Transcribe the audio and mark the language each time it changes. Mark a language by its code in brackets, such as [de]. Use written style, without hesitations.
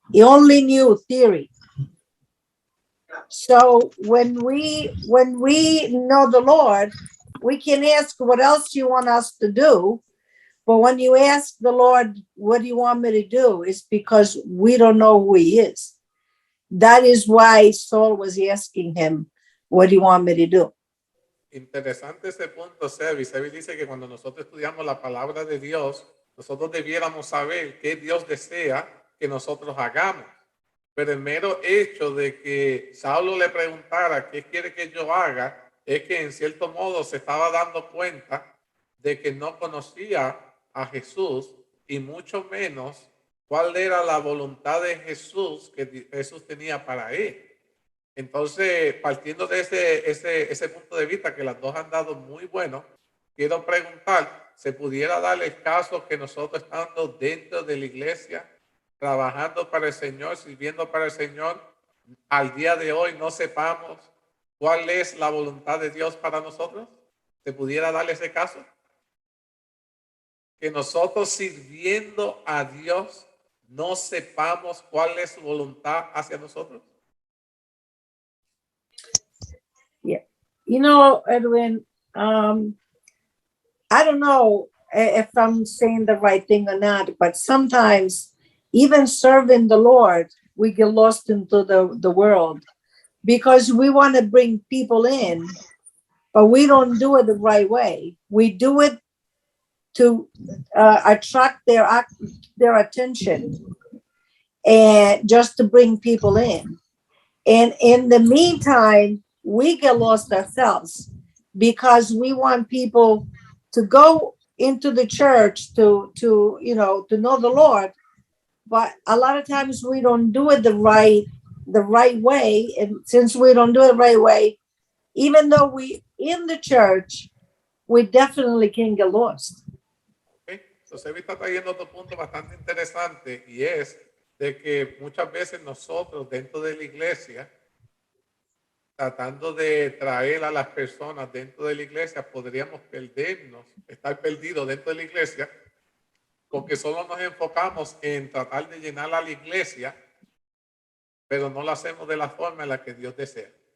[en] He only knew theory. So when we know the Lord, we can ask, what else do you want us to do? But when you ask the Lord, what do you want me to do? It's because we don't know who he is. That is why Saul was asking him, what do you want me to do? [es] Interesante ese punto, Sebi. Sebi dice que cuando nosotros estudiamos la palabra de Dios, nosotros debiéramos saber qué Dios desea que nosotros hagamos. Pero el mero hecho de que Saulo le preguntara qué quiere que yo haga, es que en cierto modo se estaba dando cuenta de que no conocía a Jesús y mucho menos cuál era la voluntad de Jesús que Jesús tenía para él. Entonces, partiendo de ese punto de vista, que las dos han dado muy bueno, quiero preguntar, ¿se pudiera dar el caso que nosotros estando dentro de la iglesia, trabajando para el Señor, sirviendo para el Señor, al día de hoy no sepamos cuál es la voluntad de Dios para nosotros? ¿Se pudiera dar ese caso? Que nosotros sirviendo a Dios no sepamos cuál es su voluntad hacia nosotros. [en] Yeah. You know, Edwin, I don't know if I'm saying the right thing or not, but sometimes even serving the Lord, we get lost into the world because we want to bring people in, but we don't do it the right way. We do it to attract their attention and just to bring people in. And in the meantime, we get lost ourselves because we want people to go into the church to know the Lord. But a lot of times we don't do it the right way. And since we don't do it the right way, even though we in the church, we definitely can get lost. Okay. [es] Entonces, está trayendo otro punto bastante interesante y es de que muchas veces nosotros dentro de la iglesia, tratando de traer a las personas dentro de la iglesia, podríamos perdernos, estar perdidos dentro de la iglesia, porque solo nos enfocamos en tratar de llenar a la iglesia, pero no lo hacemos de la forma en la que Dios desea.